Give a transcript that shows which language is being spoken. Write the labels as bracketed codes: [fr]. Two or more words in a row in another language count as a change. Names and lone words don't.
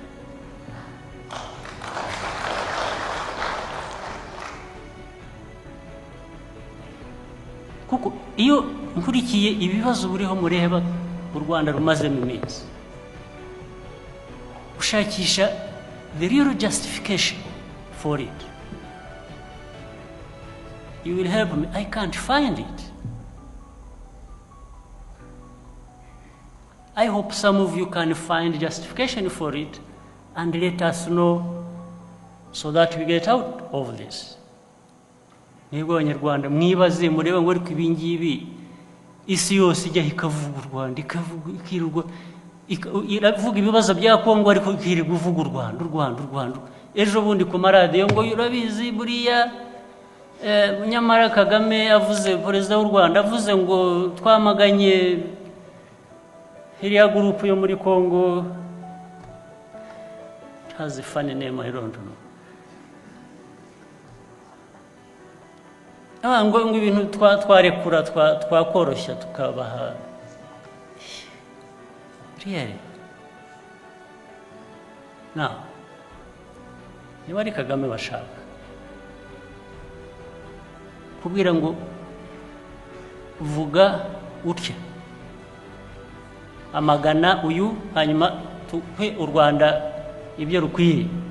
[rw] Kuko iyo nkurikiye ibibazo buriho mureba u Rwanda rumazemo iminsi, ushakisha [en] the real justification for it, You will help me. I can't find it. I hope some of you can find justification for it and let us know so that we get out of this. [rw] Mwebwe Abanyarwanda mwibaze murebe ngo ariko ibi ngibi isi yose ijya ikavuga u Rwanda ikirwa iravuga ibibazo bya Congo ariko ikirirwa uvuga u Rwanda. Ejo bundi ku maradiyo ngo urabizi buriya nyamara Kagame avuze perezida w'u Rwanda avuze ngo twamaganye iriya group yo muri Congo. [en] It has a funny name, I don't know. [rw] Ngo ibintu twarekura twakoroshya tukabaha. [en] Really? Now, [rw] niba ari Kagame bashaka kubwira ngo vuga utya amagana uyu hanyuma tuhe u Rwanda ibyo rukwiye,